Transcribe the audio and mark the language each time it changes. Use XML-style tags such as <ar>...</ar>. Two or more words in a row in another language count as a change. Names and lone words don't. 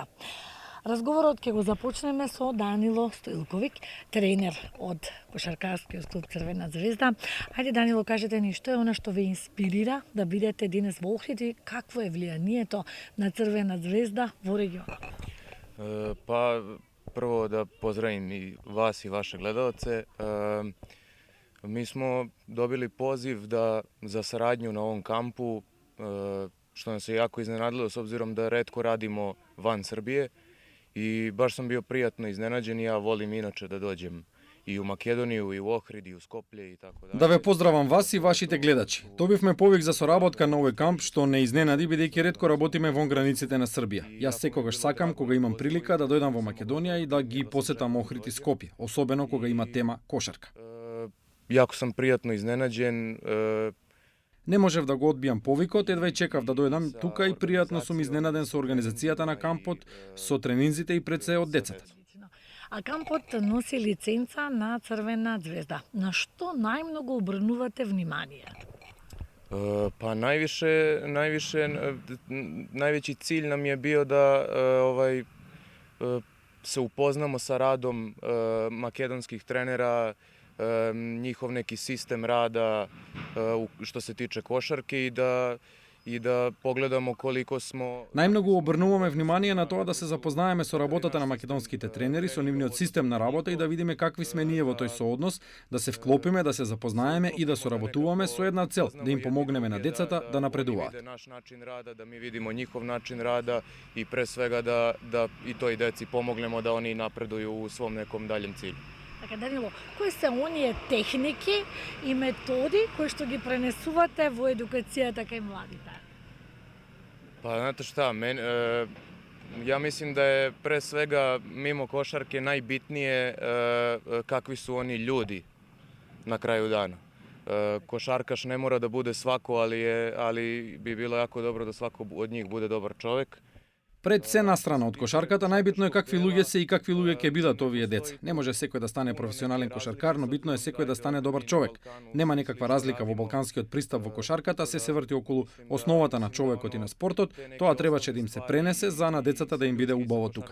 <mk>Разговорот ќе го започнеме со Данило Стоилковиќ, тренер од кошаркарскиот клуб Црвена звезда. Ајде, Данило, кажете ни што е она што ве инспирира да бидете денес во Охрид и какво е влијанието на Црвена звезда во регионот? Па, прво да поздравим и вас и ваше гледалце.</mk> <sr>Mi smo dobili poziv za saradnju na ovom kampu, što nas je jako iznenadilo s obzirom da retko radimo van Srbije i baš sam bio prijatno iznenađen i ja volim inače da dođem и у Македонiju, и у Охрид, и у Скопје и така дале.</sr> <mk>Да ве поздравам вас и вашите гледачи. Добивме повик за соработка на овој камп, што не изненади бидејќи ретко работиме вон границите на Србија. Јас секогаш сакам кога имам прилика да дојдам во Македонија и да ги посетам Охрид и Скопје, особено кога има тема кошарка.</mk> <sr>Јако сам пријатно изненаđен.</sr> <mk>Не можев да го одбијам повикот, едва и чекав да дојдам тука и пријатно сум изненаден со организацијата на кампот, со тренинзите и пред се од децата. А кампот носи лиценца на Црвена звезда. На што најмногу обрнувате внимание?</mk> <sr>Па највеći cilj nam je bio da se upoznamo sa radom makedonskih trenera, njihov neki sistem rada što se tiče košarke и да погледамо колико смо...</sr> <mk>Најмногу обрнуваме внимание на тоа да се запознаеме со работата на македонските тренери, со нивниот систем на работа и да видиме какви сме ние во тој сооднос, да се вклопиме, да се запознаеме и да соработуваме со една цел, да им помогнеме на децата да напредуваат.</mk> <sr>Наш начин рада, да ми видимо njihov начин рада и пре свега да и тој деци помогнемо да они напредуju у свом неком даљем циљу.</sr> <mk>Така, Данило, кои се оние техники и методи кои што ги пренесувате во едукацијата кај младите?</mk> <sr>Па, знате шта, ja mislim da je pre svega mimo košarke najbitnije kakvi su oni ljudi na kraju dana. Košarkaš ne mora da bude svako, ali bi bilo jako dobro da svako od njih bude dobar čovek.</sr> <mk>Пред се настрана од кошарката, најбитно е какви луѓе се и какви луѓе ќе бидат овие деца. Не може секој да стане професионален кошаркар, но битно е секој да стане добар човек. Нема некаква разлика во балканскиот пристап во кошарката, се врти околу основата на човекот и на спортот. Тоа требаше да им се пренесе за на децата да им биде убаво тука.</mk>